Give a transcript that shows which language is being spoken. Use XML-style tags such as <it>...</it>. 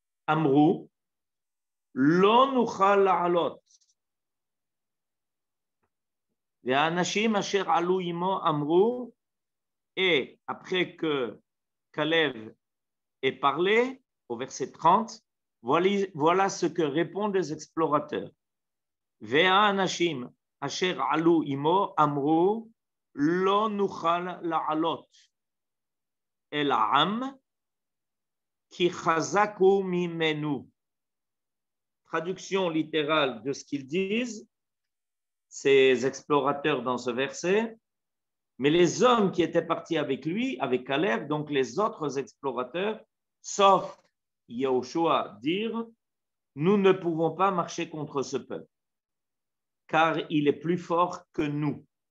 <he>אמרו, לא נוכל לעלות. והאנשים אשר עלו עמו אמרו,</he> <fr>et après que Caleb ait parlé, au verset 30, voilà ce que répondent les explorateurs.</fr> <he>והאנשים אשר עלו עמו אמרו, לא נוכל לעלות אל העם, כי חזק הוא ממנו.</he> <fr>Traduction littérale de ce qu'ils disent, ces explorateurs dans ce verset, mais les hommes qui étaient partis avec lui, avec Caleb, donc les autres explorateurs, sauf Yahushua, dirent, nous ne pouvons pas marcher contre ce peuple, car il est plus fort que nous.</fr>